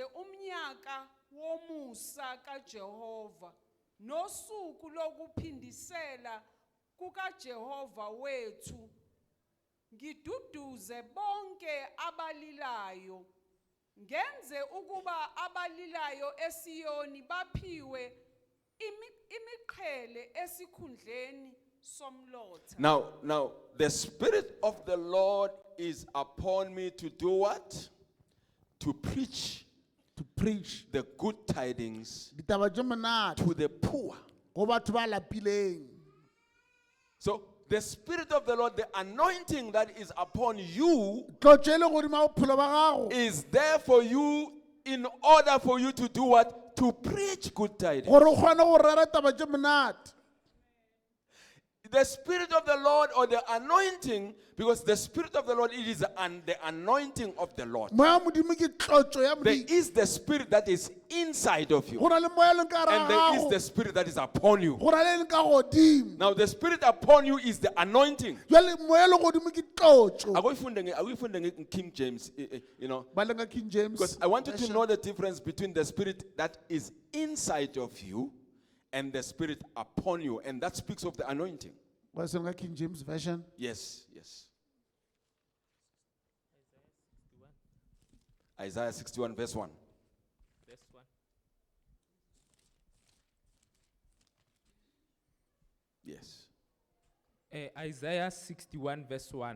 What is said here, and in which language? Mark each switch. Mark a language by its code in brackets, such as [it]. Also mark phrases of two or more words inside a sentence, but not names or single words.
[zu] umnyaka womusa kaJehova nosuku lokuphindisela kukaJehova wethu ngiduduze bonke abalilayo ngenze ukuba abalilayo eSiyoni baphiwe imiqhele esikhundleni somlotha. [en] Now, the Spirit of the Lord is upon me to do what? To preach to preach the good tidings [nso] ditaba tše monate [en] to the poor. [nso] go batho ba lapileng. [en] So, the Spirit of the Lord, the anointing that is upon you, [nso] Tlotšo e le godimo ga bophelo ba gago [en] is there for you in order for you to do what? To preach good tidings. [nso] gore o kgone go rera taba tše monate. [en] The Spirit of the Lord or the anointing, because the Spirit of the Lord, it is the anointing of the Lord. [nso] Moya modimo ke tlotšo ya [en] There [nso] modimo. [en] is the Spirit that is inside of you, [nso] Go na le moya e leng ka gare [en] and [nso] ga [en] there is [nso] gago. [en] the Spirit that is upon you. [nso] Go na le e leng ka godimo. [en] Now, the Spirit upon you is the anointing. [nso] Jwale moya e le godimo ke tlotšo. [en] Are we finding in King James, [nso] Ba lenga King James. [en] because I want you to version. know the difference between the Spirit that is inside of you and the Spirit upon you, and that speaks of the anointing. [nso] Ba se lenga King James version. [en] Yes. Isaiah 61 verse 1. Verse 1. Yes. Isaiah 61 verse 1.